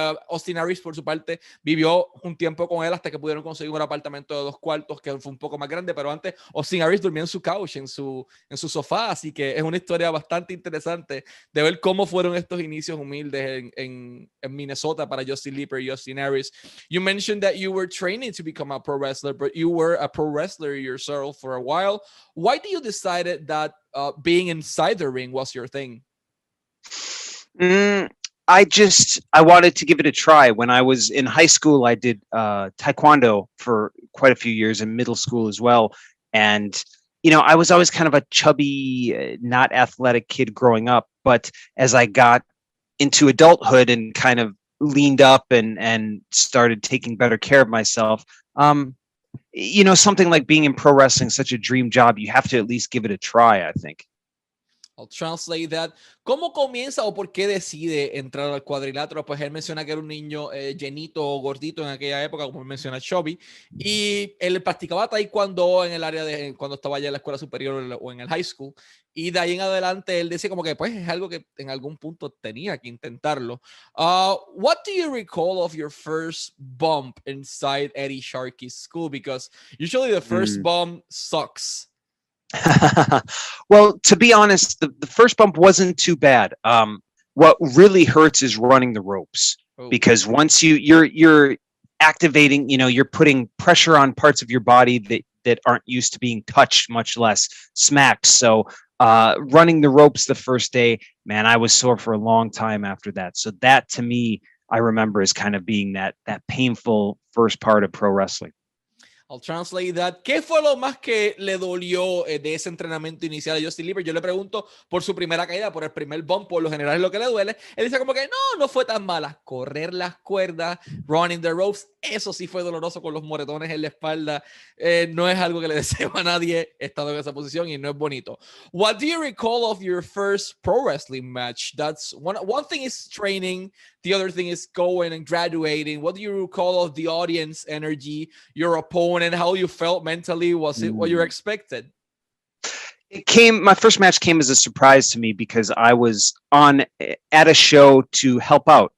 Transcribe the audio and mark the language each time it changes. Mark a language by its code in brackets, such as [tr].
[es] Austin Aries, por su parte, vivió un tiempo con él hasta que pudieron conseguir un apartamento de 2 cuartos, que fue un poco más grande, pero antes Austin Aries dormía en su couch, en su sofá, así que es una historia bastante interesante de ver cómo fueron estos inicios humildes en Minnesota para Justin Leeper y Austin Aries. [en] You mentioned that you were training to become a pro wrestler, but you were a pro wrestler yourself for a while. Why did you decide that being inside the ring was your thing? I wanted to give it a try. When I was in high school, I did taekwondo for quite a few years, in middle school as well. And I was always kind of a chubby, not athletic kid growing up. But as I got into adulthood and kind of leaned up and started taking better care of myself, something like being in pro wrestling, such a dream job, you have to at least give it a try, I think. I'll translate that. [es] ¿Cómo comienza o por qué decide entrar al cuadrilátero? Pues él menciona que era un niño llenito o gordito en aquella época, como menciona Chubby, y él practicaba taekwondo en el área de cuando estaba allá en la escuela superior o en el high school, y de ahí en adelante él decía como que pues es algo que en algún punto tenía que intentarlo. [en] What do you recall of your first bump inside Eddie Sharkey's school? Because usually the first bump sucks. Well, to be honest, the first bump wasn't too bad. What really hurts is running the ropes, because once you're activating, you're putting pressure on parts of your body that aren't used to being touched, much less smacked. So running the ropes the first day, man, I was sore for a long time after that. So that, to me, I remember as kind of being that painful first part of pro wrestling. I'll translate that. [es] ¿Qué fue lo más que le dolió de ese entrenamiento inicial de Justin Leeper? Yo le pregunto por su primera caída, por el primer bump, por lo general es lo que le duele. Él dice como que no fue tan mala. Correr las cuerdas, [en] running the ropes, [es] eso sí fue doloroso con los moretones en la espalda. No es algo que le deseo a nadie estando en esa posición y no es bonito. [en] What do you recall of your first pro wrestling match? That's one thing is training. The other thing is going and graduating. What do you recall of the audience energy, your opponent, how you felt mentally? Was it what you expected? My first match came as a surprise to me because I was at a show to help out.